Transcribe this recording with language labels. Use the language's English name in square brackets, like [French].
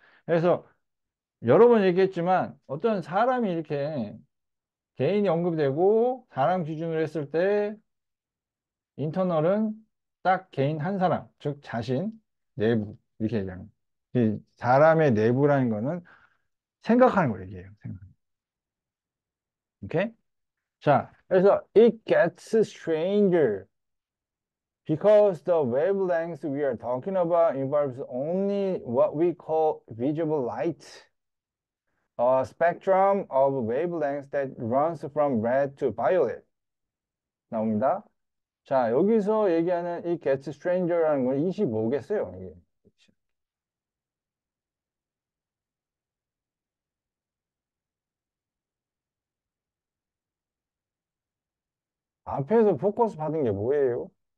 [Korean] 그래서 여러 번 얘기했지만 어떤 사람이 이렇게 개인이 언급되고 사람 기준으로 했을 때 인터널은 딱 개인 한 사람, 즉 자신, 내부 이렇게 얘기하는 거예요. 이 사람의 내부라는 거는 생각하는 걸 얘기해요. 생각. 오케이? 자, 그래서 [English] it gets stranger because the wavelength we are talking about involves only what we call visible light, a spectrum of wavelengths that runs from red to violet. [Korean] 나옵니다. 자, 여기서 얘기하는 이 [English] gets stranger [Korean] 라는 건 25겠어요, 이게. 앞에서 포커스 받은 게 뭐예요?